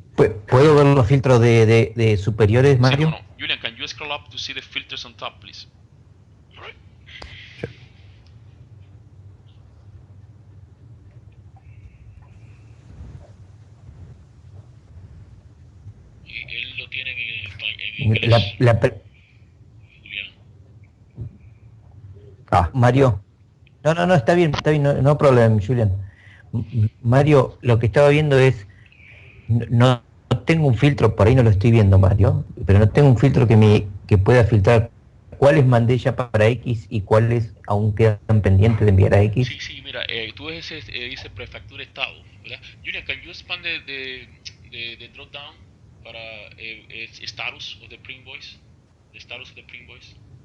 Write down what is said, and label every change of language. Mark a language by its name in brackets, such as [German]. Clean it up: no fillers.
[Spanish] ¿Puedo ver los filtros de superiores, Mario? Sí, no. [English] Julian, can you scroll up to see the filters on top, please? All right. [Spanish] Y él lo tiene en inglés, Julián. Mario. No, está bien, [English] no problem, [Spanish] Julian. Mario, lo que estaba viendo es, no tengo un filtro, por ahí no lo estoy viendo, Mario, pero no tengo un filtro que pueda filtrar cuáles mandé ya para X y cuáles aún quedan pendientes de enviar a X. Sí, mira, tú ves dice prefactura estado, ¿verdad? [English] Julian, can you expand the drop down para status of the pre-invoice? The status of the pre-invoice.